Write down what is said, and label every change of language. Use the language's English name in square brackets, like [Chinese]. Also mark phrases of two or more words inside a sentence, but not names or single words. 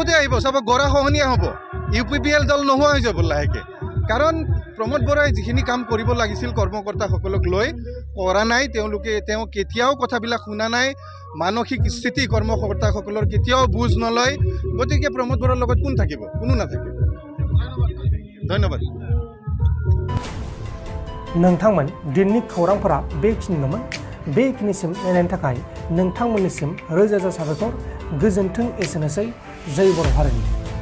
[Assamese] চাব, গৰা খহনীয়া হ'ব, UPPL দল নোহোৱা হৈ যাব লাহেকৈ। কাৰণ প্ৰমোদ বৰাই যিখিনি কাম কৰিব লাগিছিল কৰ্মকৰ্তাসকলক লৈ কৰা নাই তেওঁ কেতিয়াও কথাবিলাক শুনা নাই মানসিক স্থিতি কৰ্মকৰ্তাসকলৰ কেতিয়াও বুজ নলয় গতিকে প্ৰমোদ বৰাৰ লগত কোন থাকিব কোনো নাথাকে ধন্যবাদ [Bodo] नोंथांमोन दिननि खौरांफोरा बेखिनिल'मोन बेखिनिसिम नायनायनि थाखाय नोंथांमोननिसिम रोजा रोजा साबायखर गोजोन्थों एसेनोसै जै बर' हारिनि